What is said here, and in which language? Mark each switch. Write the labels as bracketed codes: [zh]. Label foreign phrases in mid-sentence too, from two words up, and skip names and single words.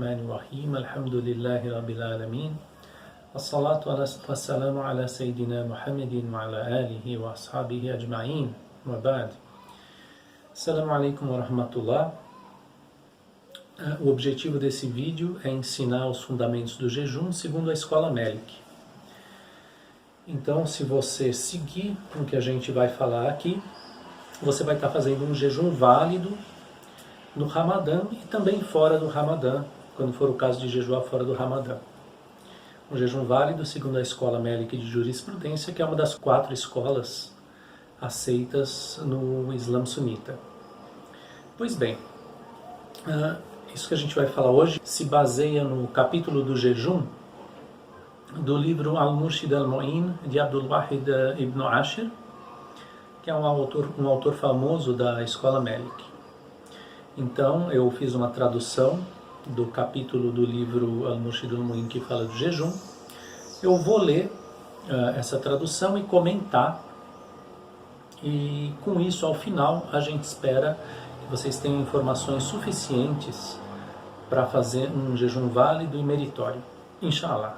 [ar] بسم الله الرحمن الرحيم. الحمد لله رب العالمين. الصلاة والسلام على سيدنا محمد وعلى آله وأصحابه أجمعين. وبعد. السلام عليكم ورحمة الله. [pt] O objetivo desse vídeo é ensinar os fundamentos do jejum segundo a escola Malik. Então, se você seguir o que a gente vai falar aqui, você vai estar fazendo um jejum válido no Ramadã e também fora do Ramadã, quando for o caso de jejuar fora do Ramadã. Um jejum válido segundo a escola Malik de jurisprudência, que é uma das 4 escolas aceitas no Islã sunita. Pois bem, isso que a gente vai falar hoje se baseia no capítulo do jejum do livro Al-Murshid al-Mu'in de Abdul Wahid ibn Ashir, que é um autor famoso da escola Malik. Então, eu fiz uma tradução do capítulo do livro Al-Murshid al-Mu'in que fala do jejum. Eu vou ler essa tradução e comentar, e com isso, ao final, a gente espera que vocês tenham informações suficientes para fazer um jejum válido e meritório, inshallah.